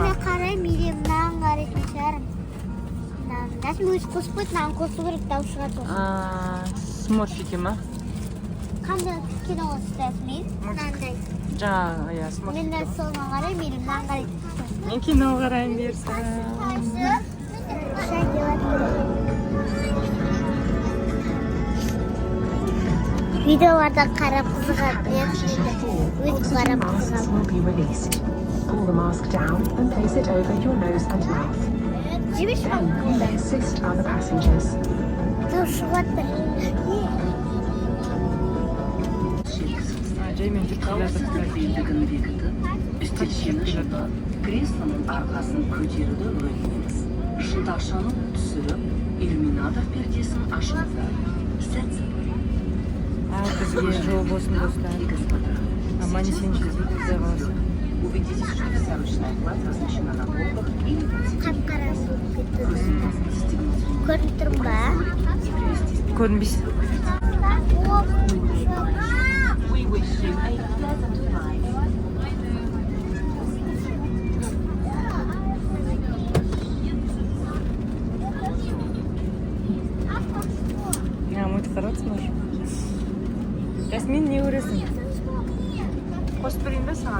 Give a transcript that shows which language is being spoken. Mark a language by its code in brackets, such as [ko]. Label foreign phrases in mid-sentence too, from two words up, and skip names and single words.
[kk] ана қараймын, маған қарайтын шығарым. Жасмин өзі қосып қойды, маған қосу керек, дауыс шығады. Смурфики ма? Қандай кино осы Жасмин? Мынандай. Жаңа, иә, смурфики. Мен де соған қараймын, маған қарайтын. Мен кино қарайын берсін. [uz] Videolarda qarab qiziqadi. O'zi qarab qiziqadi. [en] Will be released. Pull the mask down and place it over your nose and mouth. Jibish Then assist other passengers. Тушватыр. [kk] Жаймен жүріп Белдігін бекітіп, үстелшені жапып, креслоның арқасын көтеруді өтінеміз. Шынтақшаны түсіріп, иллюминатор пердесін ашыңыздар. Сәт сапар. бізге жол болсын достар. Аман есен жеткізіп құдай қаласа. [ru] Убедитесь, что вся ручная кладь размещена на полках и не [kk] Қап-қара суық кетті. [ru] застегнуть [kk] Көріп тұрмын ба? [ru] и привести. [kk] Көрінбейсің. [en] We wish you a pleasant ride. [kk] Мультик қарап отырсың. Жасмин, не көресің? Қосып берейін бе саған?